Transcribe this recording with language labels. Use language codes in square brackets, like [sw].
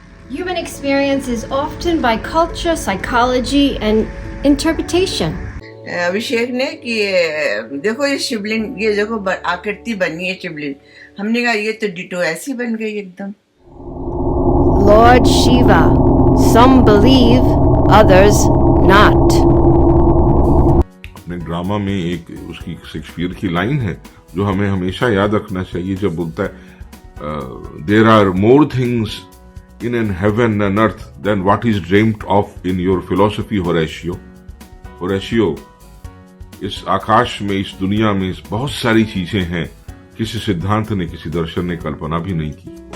[en] Human experience is often by culture, psychology, and interpretation. [hi] अभिषेक ने कि देखो ये शिवलिंग, ये देखो आकृति बनी है शिवलिंग। हमने कहा ये तो डिटो ऐसी बन गई एकदम। [en] Lord Shiva. Some believe, others not. [hi] अपने ड्रामा में एक उसकी शेक्सपियर की लाइन है जो हमें हमेशा याद रखना चाहिए, जब बोलता है [en] There are more things in an heaven and earth than what is dreamed of in your philosophy Horatio. [hi] Horatio, इस आकाश में, इस दुनिया में बहुत सारी चीजें हैं किसी सिद्धांत ने, किसी दर्शन ने कल्पना भी नहीं की।